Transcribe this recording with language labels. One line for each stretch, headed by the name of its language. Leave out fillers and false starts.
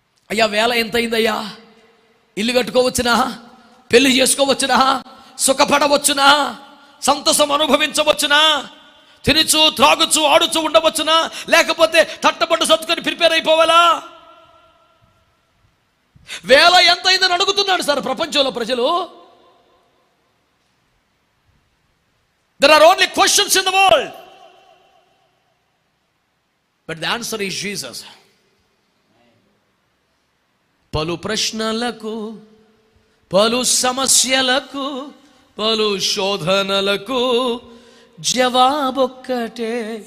Telugu: అయ్యా వేల ఎంతైందయ్యా? ఇల్లు కట్టుకోవచ్చునా, పెళ్లి చేసుకోవచ్చునా, సుఖపడవచ్చునా, సంతోషం అనుభవించవచ్చునా, తినుచు త్రాగుచు ఆడుచు ఉండవచ్చునా, లేకపోతే తట్టబడ్డ సత్తుకొని ప్రిపేర్ అయిపోవాలా? వేల ఎంత అయిందని అడుగుతున్నాడు సార్ ప్రపంచంలో ప్రజలు.
English: There are only questions in the world, but the answer is Jesus.
Telugu: పలు ప్రశ్నలకు, పలు సమస్యలకు, పలు శోధనలకు జవాబొక్కటే.